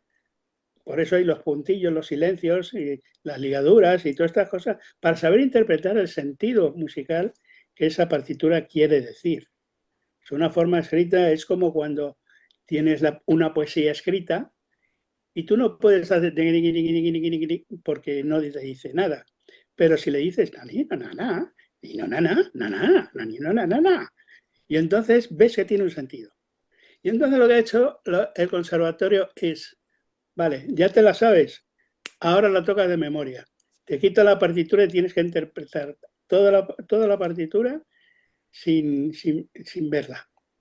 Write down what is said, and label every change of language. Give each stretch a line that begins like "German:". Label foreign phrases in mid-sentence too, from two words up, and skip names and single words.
Spanish: Por eso hay los puntillos, los silencios y las ligaduras y todas estas cosas, para saber interpretar el sentido musical que esa partitura quiere decir. Es una forma escrita, es como cuando tienes una poesía escrita y tú no puedes hacer porque no te dice nada. Pero si le dices nani, nanana, ni no nana, nana, nani no nanana, y entonces ves que tiene un sentido. Y entonces lo que ha hecho el conservatorio es, vale, ya te la sabes, ahora la tocas de memoria. Te quita la partitura y tienes que interpretar toda la partitura sin verla.